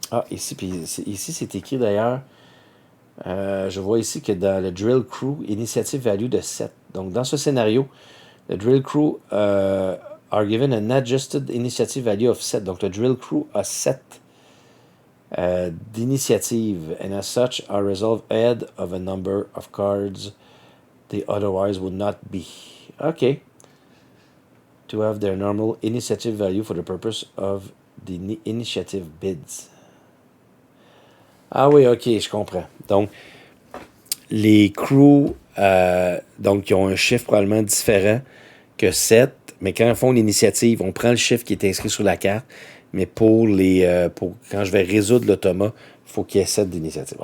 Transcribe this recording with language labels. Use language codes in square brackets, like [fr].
[fr] ici, c'est écrit d'ailleurs. Je vois ici que dans le Drill Crew, initiative value de 7. Donc, dans ce scénario, le [en] Drill Crew are given an adjusted initiative value of 7. [fr] Donc, le Drill Crew a 7 d'initiative, [en] and as such are resolved ahead of a number of cards they otherwise would not be. OK. To have their normal initiative value for the purpose of the initiative bids. [fr] Ah oui, OK, je comprends. Donc, les crews, donc, ils ont un chiffre probablement différent que 7, mais quand ils font l'initiative, on prend le chiffre qui est inscrit sur la carte, mais pour quand je vais résoudre l'automa, il faut qu'il y ait 7 d'initiative.